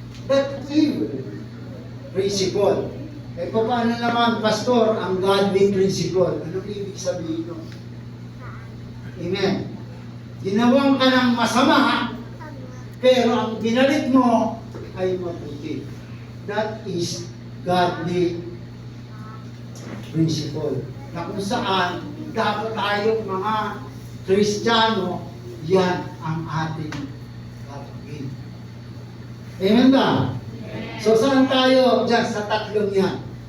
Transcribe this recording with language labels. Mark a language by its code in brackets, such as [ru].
[en] That evil principle. [tl] Eh paano naman, Pastor, ang godly principle? Anong ibig sabihin ito? Amen. Ginawan ka ng masama, pero ang binalik mo ay mabuti. [en] That is godly principle. [tl] Na kung saan dapat tayong mga Kristiyano, yan ang ating gagawin. Amen ba? So saan tayo dyan sa tatlong yan?